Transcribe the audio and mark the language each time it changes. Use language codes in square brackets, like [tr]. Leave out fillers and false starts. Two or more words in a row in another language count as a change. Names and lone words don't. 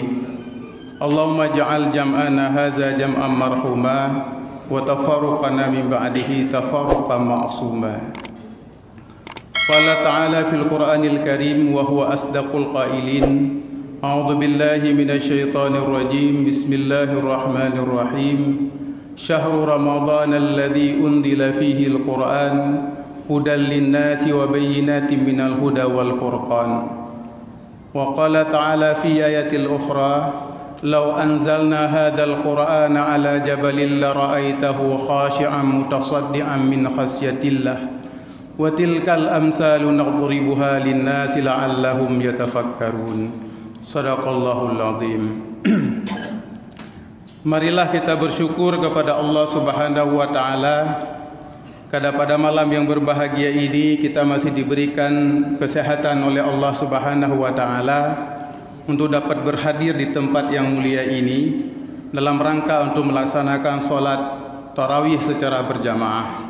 [ar] اللهم اجعل جمعنا هذا جمعا مرحوما وتفرقنا من بعده تفرقا معصوما. قال تعالى في القرآن الكريم وهو أصدق القائلين. أعوذ بالله من الشيطان الرجيم. بسم الله الرحمن الرحيم. شهر رمضان الذي أنزل فيه القرآن هدى للناس وبينات من الهدى والفرقان. وقال تعالى في الآية الأخرى لو أنزلنا هذا القرآن على جبل لرأيته خاشعا متصدعا من خشية الله وتلك الأمثال نضربها للناس لعلهم يتفكرون. صدق الله العظيم. [id] Marilah kita bersyukur kepada [ar] الله سبحانه وتعالى [id] karena pada malam yang berbahagia ini kita masih diberikan kesehatan oleh [ar] الله سبحانه وتعالى [id] untuk dapat berhadir di tempat yang mulia ini dalam rangka untuk melaksanakan sholat tarawih secara berjamaah.